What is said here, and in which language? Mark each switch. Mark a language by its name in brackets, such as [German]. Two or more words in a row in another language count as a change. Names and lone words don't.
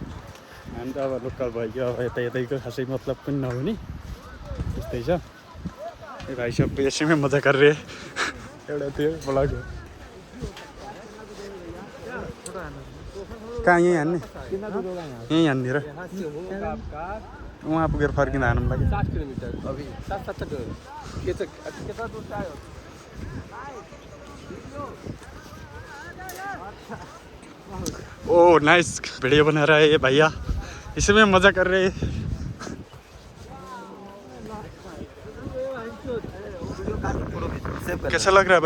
[Nepali] हामी त अब लोकल भइयो, अब यतैको खासै मतलब पनि नहुने त्यस्तै छ। ए भाइ सब यसैमै मजा गरेर एउटा थियो ब्लग हो। कहाँ यहीँ हान्ने? यहीँ हान्ने र उहाँ पुगेर फर्किँदा हान्नु लागि। [Hindi] 60 किलोमिटर अभी 7-7 कितना दूर आयो? ओ नाइस, वीडियो बना रहा है ये भैया, इसमें मजा कर रहे हैं। कैसा लग रहा है भाई?